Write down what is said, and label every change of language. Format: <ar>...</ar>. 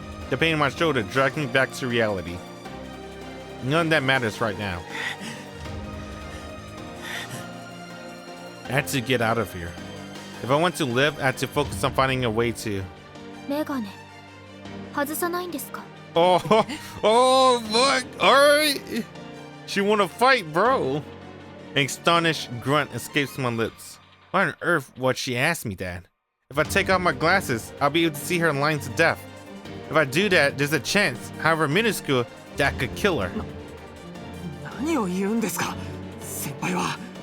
<en>The pain in my shoulder dragged me back to reality. None of that matters right now. I had to get out of here. If I want to live, I had to focus on finding a way to...</en> <ja>メガネ外さないんですか</ja> <en>Oh, oh, fuck. Alright. She wanna fight, bro. An astonished grunt escapes my lips. Why on earth would she ask me that? If I take off my glasses, I'll be able to see her lying to death. If I do that, there's a chance, however minuscule, that I could kill her.</en> <ja>何を言うんですか、先輩は。</ja>